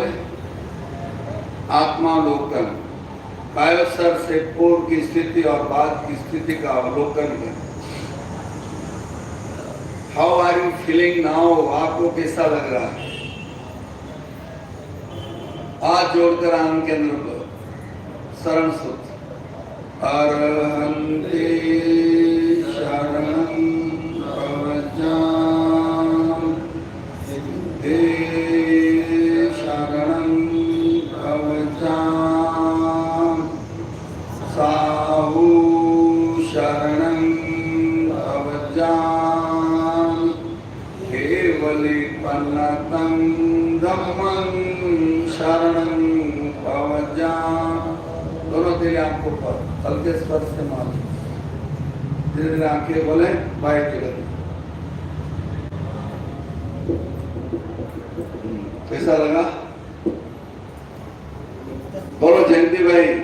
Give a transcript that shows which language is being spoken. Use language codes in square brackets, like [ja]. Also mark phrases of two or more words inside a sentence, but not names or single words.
[hi] आत्मावलोकन, कायोसर से पूर्व की स्थिति और बाद की स्थिति का अवलोकन करें। [en] How are you feeling now? [hi] आपको कैसा लग रहा है? हाथ जोड़कर आंख के अंदर शरण सूत्र अरहंते [pka] शरणं प्रव्रजामि सिद्धे शरणं प्रव्रजामि साहु शरणं प्रव्रजामि केवले पन्नतं धम्मं शरणं प्रव्रजामि। [hi] दोनों तेरी आंखों पर हल्के स्पर्श से मार। धीरे धीरे आंखें बोले बाहर जगत कैसा लगा? बोलो जयंती भाई।